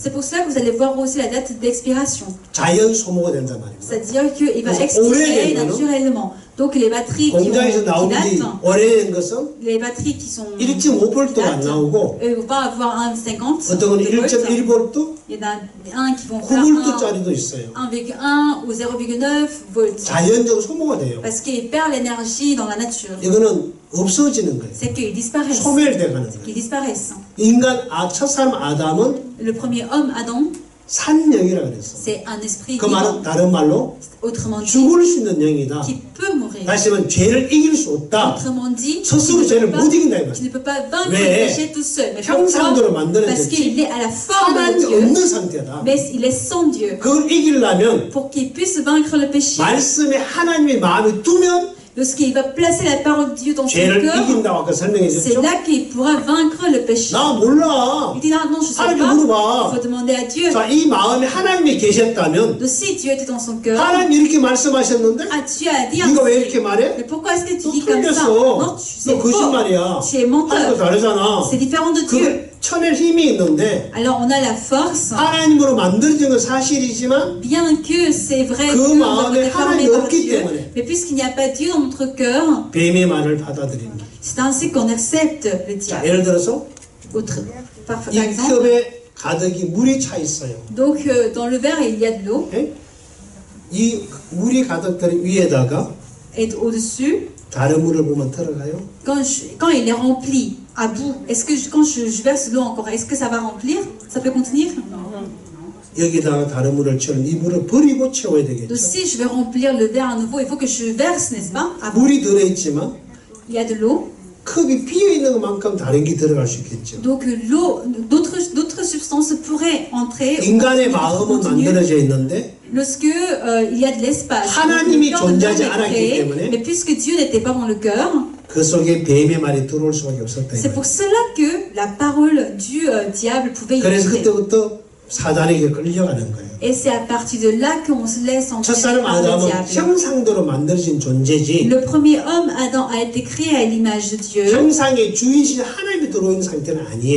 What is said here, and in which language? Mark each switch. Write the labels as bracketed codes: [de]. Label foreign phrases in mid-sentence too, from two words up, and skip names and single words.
[fr] C'est pour cela que vous allez voir aussi la date d'expiration. [ko] 자연 소모가 된단 말입니다. [fr] C'est-à-dire qu'il va [ko] 그래서 [fr] expirer [ko] 오래되면은 [fr] naturellement. Donc les batteries [ko] 공장에서 [fr] qui [ko] 나오는 [fr] datent, [ko] 오래된 것은 [fr] les batteries qui sont [ko] 1.5V가 안 나오고 [fr] on va avoir 1,50 [ko] 어떤 건 [fr] de volts. 1.1V, Il y en a un qui vont faire [ko] 9V짜리도 있어요. [fr] 1,1 ou 0,9 volts. [ko] 자연적으로 소모가 돼요. [fr] Parce qu'il perd l'énergie dans la nature. [ko] 이거는 없어지는 거예요. [fr] C'est qu'ils disparaissent. [ko] 소멸돼 가는 [fr] C'est [ko] 거예요. [fr] qu'ils disparaissent. [ko] 인간 첫사람 아담은 [fr] Le premier homme, Adam, [ko] 산영이라 그랬어. [fr] c'est un esprit [ko] 그 [fr] vivant. [ko] 말은 다른 말로 [fr] Autrement dit, [ko] 죽을 수 있는 영이다. [fr] qui peut mourir. [ko] 다시 말하면 죄를 이길 수 없다. [fr] Autrement dit, [ko] 스스로 죄를 못 이긴다 이 [fr] tu ne [ko] 말이야. [fr] peux pas vaincre [ko] 왜? [fr] le péché tout seul. Mais [ko] 형상대로 [fr] pourquoi? Parce [ko] 만들어졌지. [fr] qu'il est à la forme de [ko] 하나님이 [fr] Dieu, [ko] 없는 상태다. [fr] mais il est sans Dieu. [ko] 그걸 이기려면 [fr] Pour qu'il puisse vaincre le péché, [ko] 말씀에 하나님의 마음에 두면 [fr] lorsqu'il va placer la parole de Dieu dans son [ko] 죄를 [fr] cœur, [ko] 이긴다고 아까 설명해 [fr] c'est [ko] 줬죠? [fr] là qu'il pourra vaincre le péché. [ko] 나 몰라. [fr] Il dit non, je ne sais [ko] 하나님께 [fr] pas. [ko] 물어봐. [fr] Il faut demander à Dieu. [ko] 자, 이 마음에 하나님이 계셨다면 [fr] Donc si Dieu était dans son cœur, [ko] 하나님 이렇게 말씀하셨는데 [fr] ah, Dieu a dit [ko] 네가 왜 [fr] ainsi. [ko] 이렇게 말해? [fr] Mais pourquoi est-ce que tu [ko] 너 [fr] dis comme ça? [ko] 틀렸어. [fr] Non, c'est [ko] 너 거짓말이야. [fr] faux. Tu es [ko] 하나님과 [fr] menteur. [ko] 다르잖아. [fr] C'est différent de Dieu. [ko] 그 천의 힘이 있는데 [fr] Alors on a la force, [ko] 하나님으로 만들어진 건 사실이지만 [fr] bien que c'est vrai [ko] 그 [fr] que nous [ko] 마음에 [fr] avons été formés [ko] 하나님이 [fr] par [ko] 없기 [fr] Dieu, [ko] 때문에. [fr] mais puisqu'il n'y a pas Dieu dans notre cœur, [ko] 뱀의 말을 받아들입니다. [fr] c'est ainsi qu'on accepte le [ko] 자, [fr] diable. [ko] 예를 들어서 [fr] Par [ko] 이 [fr] exemple, [ko] 컵에 가득히 물이 차 있어요. [fr] donc dans le verre il y a de l'eau, [ko] 예? 이 물이 가득한 위에다가 [fr] et au-dessus, [ko] 다른 물을 보면 들어가요? [fr] quand il est rempli à bout, est-ce que quand je verse l'eau encore, est-ce que ça va remplir? Ça peut contenir? [ko] 여기다가 다른 물을 채우면 이 물을 버리고 채워야 [fr] Donc [ko] 되겠죠. [fr] si je vais remplir le verre à nouveau, il faut que je verse, n'est-ce pas? À bout. [ko] 물이 들어있지만 [fr] Il y a de l'eau, [ko] 컵이 비어있는 것만큼 다른 게 들어갈 수 있겠죠. [fr] donc l'eau, d'autres substances pourraient entrer. [ko] 인간의 마음은 [fr] continuer. [ko] 만들어져 있는데 [fr] Lorsque il y a de l'espace, [ko] 하나님이 [fr] le cœur de l'homme [ko] 존재하지 [fr] est [ko] 않았기 [fr] créé, [ko] 때문에 [fr] mais puisque Dieu n'était pas dans le cœur, [ko] 그 속에 뱀의 말이 들어올 수밖에 없었다. 이 [fr] c'est [ko] 말이에요. [fr] pour cela que la parole du diable pouvait y [ko] 그래서 [fr] entrer. [ko] 그때부터 사단에게 끌려가는 거예요. [fr] Et c'est à partir de là qu'on se laisse entraîner [ko] 첫사람 [fr] par le [ko] 아담은 [fr] diable. [ko] 형상대로 만들어진 존재지 [fr] Le premier homme, Adam, a été créé à l'image de Dieu, [ko] 형상의 주인이신 하나님이 들어온 상태는 아니에요.